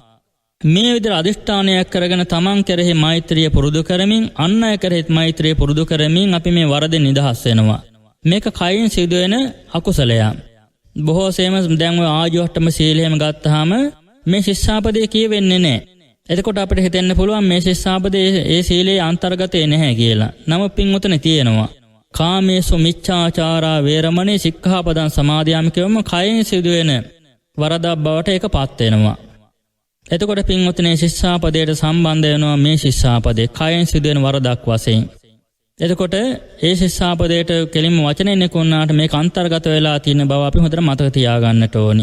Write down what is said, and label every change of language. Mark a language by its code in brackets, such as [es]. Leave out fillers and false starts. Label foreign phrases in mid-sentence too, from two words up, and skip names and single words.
[si] මේ විදිහට අදිෂ්ඨානයක් කරගෙන තමන් කෙරෙහි මෛත්‍රිය පුරුදු කරමින් අන් අය කෙරෙහිත් මෛත්‍රිය පුරුදු කරමින් අපි මේ වරදින් නිදහස් වෙනවා. මේක කයින් සිදුවෙන අකුසලයක්. බොහෝසෙම දැන් ඔය ආජීවට්ටම සීලයම ගත්තාම මේ ශික්ෂාපදේ කියවෙන්නේ නැහැ. එතකොට අපිට හිතෙන්න පුළුවන් මේ ශික්ෂාපදේ ඒ සීලේ අන්තර්ගතේ නැහැ කියලා. නමුත් පින්වතුනි තියෙනවා. [pi] කාමේසු මිච්ඡාචාරා වේරමණී සික්ඛාපදං සමාදියාමි [si] කියවම කයින් සිදුවෙන වරදක් බවට ඒකපත් වෙනවා. එතකොට පින්වතුනි ශික්ෂාපදයට සම්බන්ධ වෙනවා මේ ශික්ෂාපදේ කයින් සිදුවෙන වරදක් වශයෙන්. එතකොට ඒ ශික්ෂාපදයට කෙලින්ම වචනෙන් නෙකුණාට මේක අන්තර්ගත වෙලා තියෙන බව අපි හොඳට මතක තියාගන්නට ඕනි.